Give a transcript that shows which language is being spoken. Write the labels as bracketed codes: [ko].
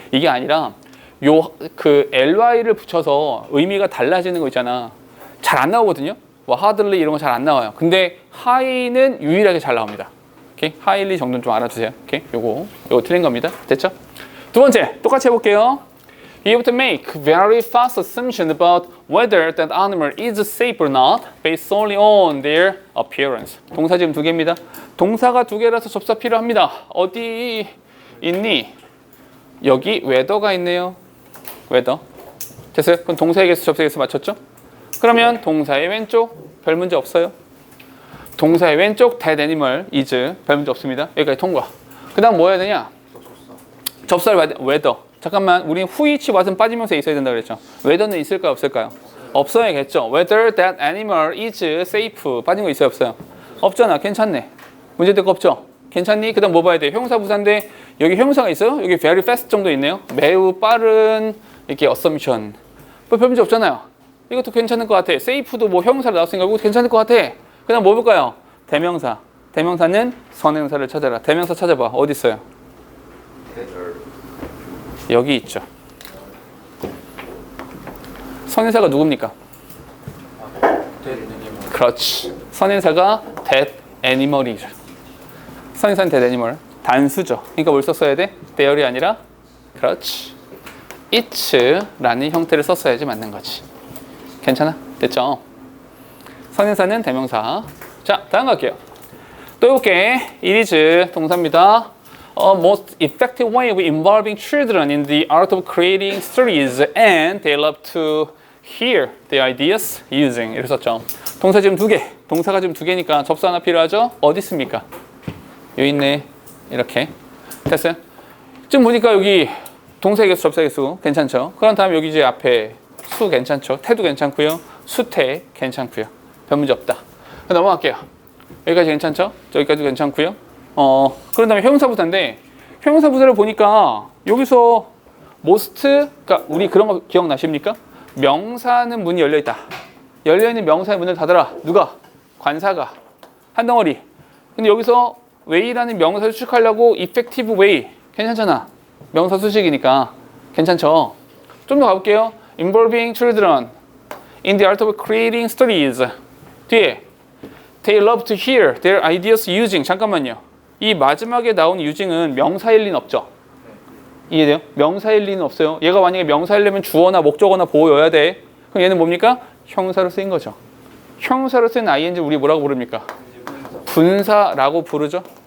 [ko] 이게 아니라 요 그 ly를 붙여서 의미가 달라지는 거 있잖아. 잘 안 나오거든요. 뭐 hardly 이런 거 잘 안 나와요. 근데 high는 유일하게 잘 나옵니다. 오케이? highly 정도는 좀 알아주세요. 오케이? 요거 틀린 겁니다. 됐죠? 두 번째, 똑같이 해볼게요. [en] You have to make very fast assumption about whether that animal is safe or not based solely on their appearance. [ko] 동사 지금 두 개입니다. 동사가 두 개라서 접사 필요합니다. 어디 있니? 여기 whether가 있네요. whether. 됐어요? 그럼 동사의 개수, 접사의 개수 맞췄죠? 그러면 동사의 왼쪽 별 문제 없어요. 동사의 왼쪽 [en] that animal is [ko] 별 문제 없습니다. 여기까지 통과. 그 다음 뭐 해야 되냐? 접사를 봐야 돼. whether. 잠깐만, 우리 후이치 왓은 빠지면서 있어야 된다 그랬죠. whether는 있을까요, 없을까요? 없어야겠죠. [en] Whether that animal is safe. [ko] 빠진 거 있어요, 없어요? 없잖아. 괜찮네. 문제될 거 없죠? 괜찮니? 그 다음 뭐 봐야 돼? 형용사 부사인데 여기 형용사가 있어요? 여기 [en] very fast [ko] 정도 있네요. 매우 빠른 이렇게 assumption. 뭐 별 문제 없잖아요. 이것도 괜찮을 것 같아. safe도 뭐 형용사로 나왔으니까 이거 괜찮을 것 같아. 그 다음 뭐 볼까요? 대명사. 대명사는 선행사를 찾아라. 대명사 찾아봐. 어디 있어요? 여기 있죠. 선행사가 누굽니까? 그렇지. 선행사가 that animal이죠. 선행사는 that animal. 단수죠. 그러니까 뭘 썼어야 돼? there이 아니라 그렇지. it's라는 형태를 썼어야지 맞는 거지. 괜찮아? 됐죠? 선행사는 대명사. 자, 다음 갈게요. 또 해볼게. it is 동사입니다. [en] A most effective way of involving children in the art of creating stories and they love to hear the ideas using. [ko] 이렇게 썼죠. 동사 지금 두 개. 동사가 지금 두 개니까 접수 하나 필요하죠? 어디 있습니까? 여기 있네. 이렇게. 됐어요? 지금 보니까 여기 동사의 개수, 접사의 개수 괜찮죠? 그런 다음 여기 이제 앞에 수 괜찮죠? 태도 괜찮고요. 수태 괜찮고요. 별 문제 없다. 넘어갈게요. 여기까지 괜찮죠? 여기까지 괜찮고요. 그런 다음에 형용사 부사인데 형용사 부사를 보니까 여기서 most, 그러니까 우리 그런 거 기억나십니까? 명사는 문이 열려있다. 열려있는 명사의 문을 닫아라. 누가? 관사가. 한 덩어리. 근데 여기서 way라는 명사를 수식하려고 effective way. 괜찮잖아. 명사 수식이니까. 괜찮죠? 좀 더 가볼게요. [en] involving children in the art of creating stories. [ko] 뒤에 [en] they love to hear their ideas using. [ko] 잠깐만요. 이 마지막에 나온 using은 명사일 리는 없죠. 이해돼요? 명사일 리는 없어요. 얘가 만약에 명사이려면 주어나 목적어나 보어여야 돼. 그럼 얘는 뭡니까? 형사로 쓰인 거죠. 형사로 쓴 ing 우리 뭐라고 부릅니까? 분사라고 부르죠.